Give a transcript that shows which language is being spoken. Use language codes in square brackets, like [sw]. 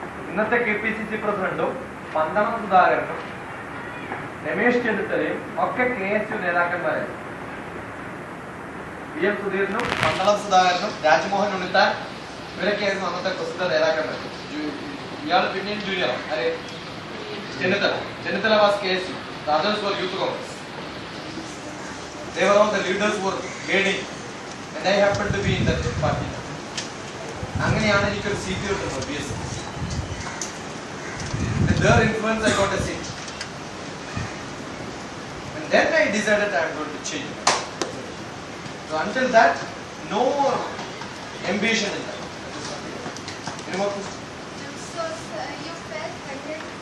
[ml] ഇന്നത്തെ KPCC പ്രസിഡന്റും പന്തളം സുധാകരനും രമേശ് ചെന്നിത്തലയും ഒക്കെ KSU നേതാക്കന്മാരായിരുന്നു. VM സുധീരനും പന്തളം സുധാകരനും രാജ്മോഹൻ ഉണ്ണിത്താൻ ഇവരൊക്കെയായിരുന്നു അന്നത്തെ പ്രസിദ്ധ നേതാക്കന്മാർ. ഇയാൾ പിന്നെയും ജൂനിയറാണ്. ആരെ? Chennithala was KSU. [en] The others were Youth Congress. They were all the leaders who were leading, and I happened to be in that party. [ml] അങ്ങനെയാണ് എനിക്കൊരു സീറ്റ് കിട്ടുന്നത് BSc. [en] With their influence, I got a seat. And then I decided I am going to change. So until that, no ambition in that. Any more questions? So you felt hungry?